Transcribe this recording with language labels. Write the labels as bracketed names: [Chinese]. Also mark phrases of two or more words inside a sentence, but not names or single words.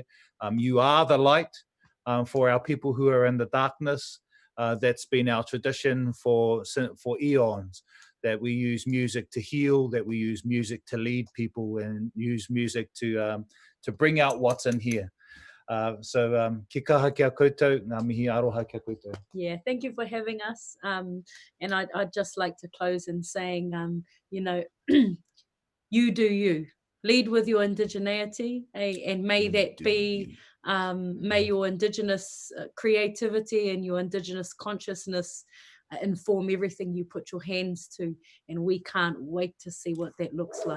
[English] You are the light for our people who are in the darkness. That's been our tradition for eons, that we use music to heal, that we use music to lead people, and use music to bring out what's in here. [Māori] So ki kaha kia koutou, ngā mihi aroha kia koutou. [English] Yeah, thank you for having us. And I'd just like to close in saying, you do you. Lead with your indigeneity, and may that be, may your Indigenous creativity and your Indigenous consciousness inform everything you put your hands to, and we can't wait to see what that looks like.